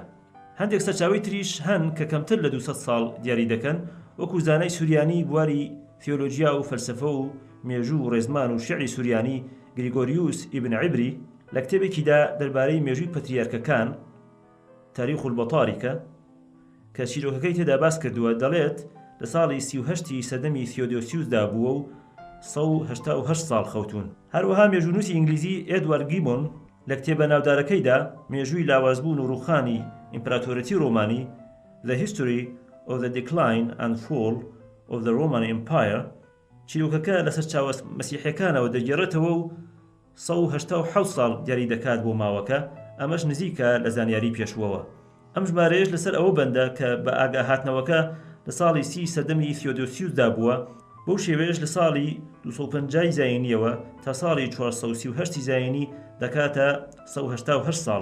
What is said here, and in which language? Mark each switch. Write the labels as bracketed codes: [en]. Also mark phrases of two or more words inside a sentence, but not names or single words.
[ckb] هەندێک سەرچاوی تریش هەن کە کەمتر لە 200 ساڵ دیاری دەکەن وەکو زانای سوریانی بواری تیۆلۆجیا و فەلسەفە و مێژوو و ڕێزمان و شیعری سوریانی گریگۆریوس ئیبن عیبری لە کتێبێکیدا دەربارەی مێژووی پەتریارکەکان تاریخ البەطاریکە کە چیرۆکەکەی تێدا باس کردووە دەڵێت لە ساڵی 38 سەردەمی تیۆدۆسیوسدا بووە و 188 ساڵ خەوتون. هەروەها مێژوونووسی ئینگلیزی ئێدوارد گیبۆن لە کتێبە ناودارەکەیدا مێژووی لاوازبوون و ڕووخانی ئیمپراتۆرەتی ڕۆمانی The History of the Decline and Fall of the Roman Empire چیرۆکەکە لەسەر چاوە مەسیحیەکانەوە دەگێڕێتەوە و 187 ساڵ دیاری دەکات بۆ ماوەکە، ئەمەش نزیکە لە زانیاری پێشوەوە. ئەم ژمارەیەش لەسەر ئەوە بەندە کە بە ئاگا هاتنەوەکە لە ساڵی 30 سەردەمی تیۆدۆسیوسدا بووە، بەو شێوەیەش لە ساڵی 250 زاینیەوە تا ساڵی 438 زاینی دەکاتە 188 ساڵ.